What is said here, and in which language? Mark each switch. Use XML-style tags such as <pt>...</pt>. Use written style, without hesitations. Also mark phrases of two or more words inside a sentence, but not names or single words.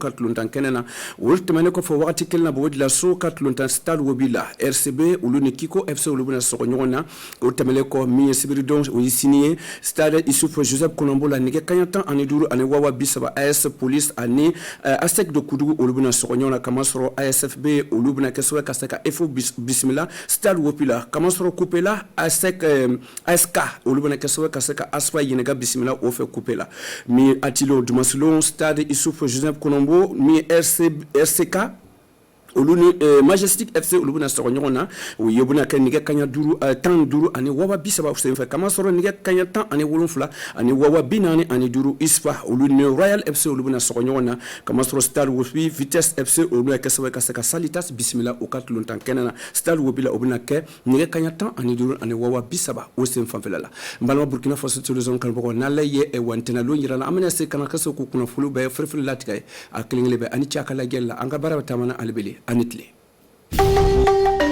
<bm>ka tulontan kɛnɛ na olu tɛmɛnen kɔfɛ wagati kelen na Bobo Dioulasso ka tulontan Stade Wobila RCB olu ni Kiko FC olu bɛna sɔgɔ ɲɔgɔn na o tɛmɛnen kɔ min ye Sibiridon o ye signé Stade Isufu Joseph Konombo la nɛgɛ kanɲɛ 15 ani wawa 30 AS Police ani ASEC de Kudugu olu bɛna sɔgɔ ɲɔgɔn na kama sɔrɔ ASFB olu bɛna kɛ sababu ka se ka FO bisimila Stade Wopila kama sɔrɔ Coupe la ASEC ASK olu bɛna kɛ sababu ka se ka ASFA ɲininka bisimila o fɛ Coupe la mi atilo Dumasilon Stade Isufu Joseph Konombo mi RCK olu ni Majestic FC olu bɛna sɔgɔ ɲɔgɔn na o ye bɛna kɛ nɛgɛ kanɲɛ 15 ani wawa 30 senfɛ kama sɔrɔ nɛgɛ kanɲɛ 17 ani wawa 45 ISFA olu ni Royal FC olu bɛna sɔgɔ ɲɔgɔn na kama sɔrɔ Stade Wopi Vitesse FC olu bɛna kɛ sababu ka se ka Salitas bisimila o ka tulontan kɛnɛ na Stade Wopi la o bɛna kɛ nɛgɛ kanɲɛ 15 ani wawa 30 o sen fanfɛla la n balima Burkina Faso télévision kanubagaw n'Ala ye wantɛnalo yira la an bɛna se kana ka se k'u kunnafoni bɛɛ fɛrɛfɛrɛ latigɛ a kelen-kelen bɛ ani cɛ a ka lajɛli la an ka baara bɛ taamana ale bele ani tile</bm>